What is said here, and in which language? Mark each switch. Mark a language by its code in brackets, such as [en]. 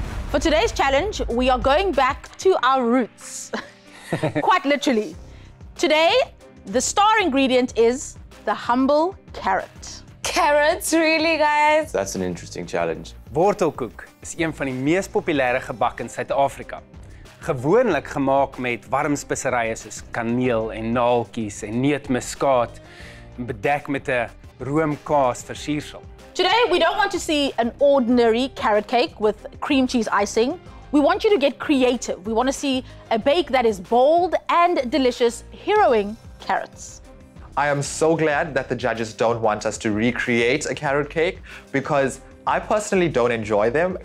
[en] For today's challenge, we are going back to our roots. Quite literally. Today, the star ingredient is the humble carrot. Carrots, really, guys? That's an interesting challenge. [af] Wortelkoek is een van die mees populêre gebak in Suid-Afrika. Gewoonlik gemaak met warm speserye soos kaneel en naaltjies en neutmuskaat en bedek met 'n roomkaas versiersel. [en] Today, we don't want to see an ordinary carrot cake with cream cheese icing. We want you to get creative. We want to see a bake that is bold and delicious, heroing carrots. I am so glad that the judges don't want us to recreate a carrot cake because I personally don't enjoy them.